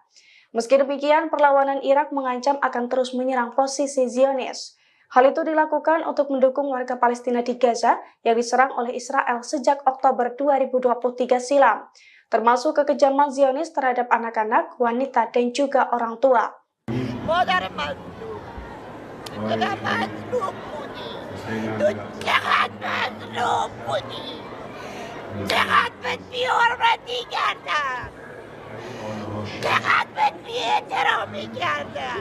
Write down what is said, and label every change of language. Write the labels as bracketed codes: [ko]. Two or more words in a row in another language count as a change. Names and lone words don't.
[id] Meski demikian, perlawanan Irak mengancam akan terus menyerang posisi Zionis. Hal itu dilakukan untuk mendukung warga Palestina di Gaza yang diserang oleh Israel sejak Oktober 2023 silam, termasuk kekejaman Zionis terhadap anak-anak, wanita, dan juga orang tua. [fa] مادر مظلوم چقدر مظلوم بودی تو چقدر مظلوم بودی چقدر بهت بی‌حرمتی کردم چقدر بهت بی‌احترامی کردم